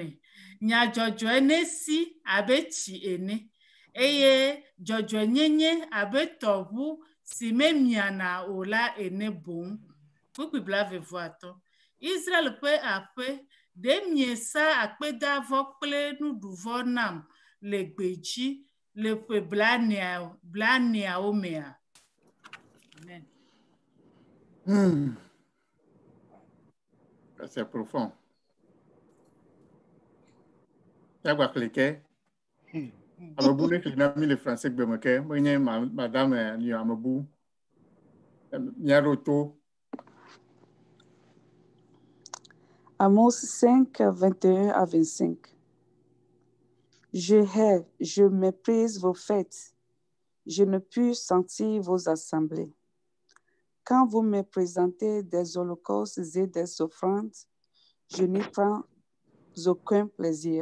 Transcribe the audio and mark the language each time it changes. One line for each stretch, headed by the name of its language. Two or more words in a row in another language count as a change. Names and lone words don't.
Ewe: Nyadzɔdzɔe nesi abe tsi ene eye dzɔdzɔ nyenye abe tɔʋu si memiana o la ene boŋ. Kpukpi blaeve-vɔ-atɔ̃. Israel ƒe aƒe ɖe miesa akpedavɔ kple nuɖuvɔ nam le gbedzi le ƒe blaeneawo mea. Amen.
French: C'est profond.
Ewe: Ya gwa klike. Amabu ne klina mi le français gbemeke. Mwenye madame ni amabu. Nyaroto.
French: Amos 5, 21 à 25. Je hais, je méprise vos fêtes. Je ne puis sentir vos assemblées. Quand vous me présentez des holocaustes et des offrandes, je n'y prends aucun plaisir.